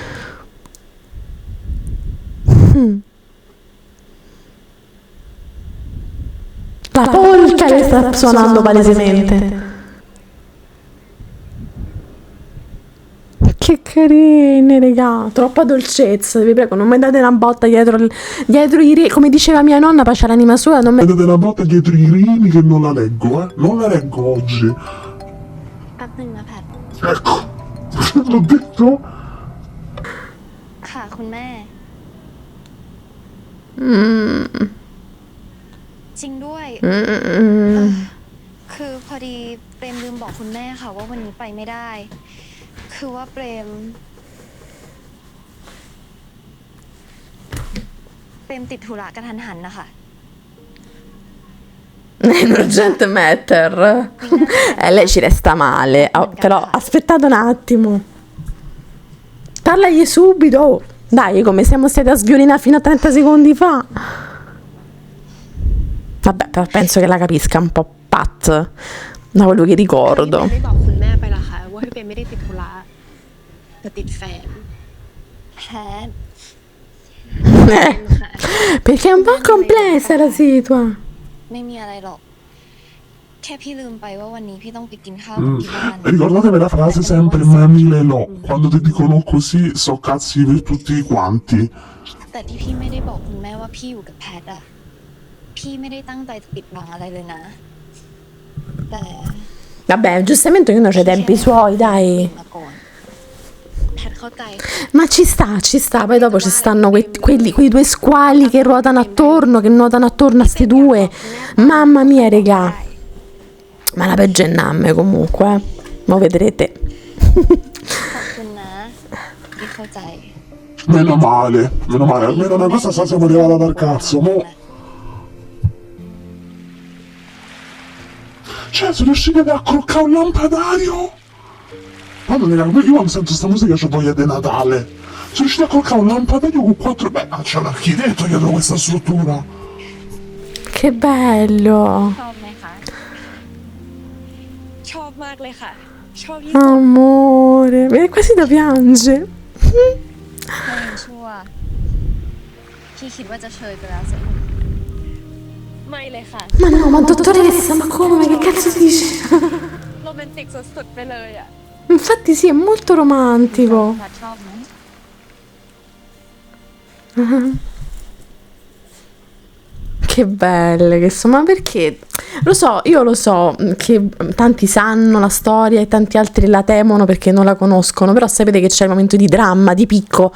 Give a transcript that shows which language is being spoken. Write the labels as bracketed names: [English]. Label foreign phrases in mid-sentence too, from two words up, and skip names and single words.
[Italian] La polca le sta suonando palesemente. Che carine, raga. Troppa dolcezza, vi prego, non mi date una botta dietro i come diceva mia nonna, pace l'anima sua, non mi... Mi date una botta dietro i rini che non la leggo, Non la leggo oggi. [Thai] แป๊บนึงนะแพท [Italian] Ecco, l'ho detto? [Thai] ค่ะคุณแม่ จริงด้วย คือพอดีเปรมลืมบอกคุณแม่ค่ะว่าวันนี้ไปไม่ได้ คือว่าเปรมติดธุระกระทันหันนะคะ [Italian] È un urgente matter. Lei ci resta male. Però aspettate un attimo. Parlagli subito. Oh, dai, come siamo stati a sviolinare fino a 30 secondi fa. Vabbè, però penso che la capisca un po' Pat, da quello che ricordo. [Thai] ได้บอกคุณแม่ไปละค่ะว่าพี่เปไม่ได้ติดธุระแต่ติดแฟน แพท [Italian] Perché è un po' complessa la situa. [Thai] ไม่มีอะไรหรอก แค่พี่ลืมไปว่าวันนี้พี่ต้องไปกินข้าวกับที่บ้าน [Italian] Ricordatevi la frase sempre Mamile no. Quando ti dicono così so cazzi per tutti quanti. [Thai] แต่ที่พี่ไม่ได้บอกคุณแม่ว่าพี่อยู่กับแพทอะพี่ไม่ได้ตั้งใจจะปิดบังอะไรเลยนะ แต่ [Italian] Vabbè, giustamente ognuno ha i tempi suoi, dai. [Thai] มาก่อน แพทเข้าใจ [Italian] Ma ci sta. Poi dopo ci stanno quei due squali che nuotano attorno a sti due. Mamma mia, regà. Ma la peggio è Namme comunque. Mo vedrete. [Thai] ขอบคุณนะที่เข้าใจ [Italian] Meno male. Almeno una cosa sa siamo arrivati dal cazzo, mo. Cioè, sono riusciti ad accroccare un lampadario? Guarda, io mi sento sta musica, c'ho voglia di Natale. Sono riusciti a accroccare un lampadario con 4... Beh, ma c'è un architetto dietro questa struttura. Che bello. [Thai] ชอบไหมคะ ชอบมากเลยค่ะ ชอบที่ [Italian] Amore. Quasi da piange. [Thai] ถ้ายังชั่วพี่คิดว่าจะเชยไปแล้วสิ ไม่เลยค่ะ [Italian] Ma no, ma dottoressa, ma come? Ma che cazzo dici? [Thai] โรแมนติกสุดๆไปเลยอ่ะ [Italian] Infatti sì, è molto romantico. [Thai] พัดชอบไหม [Italian] Che belle che sono, ma perché? Io lo so che tanti sanno la storia e tanti altri la temono perché non la conoscono, però sapete che c'è il momento di dramma, di picco.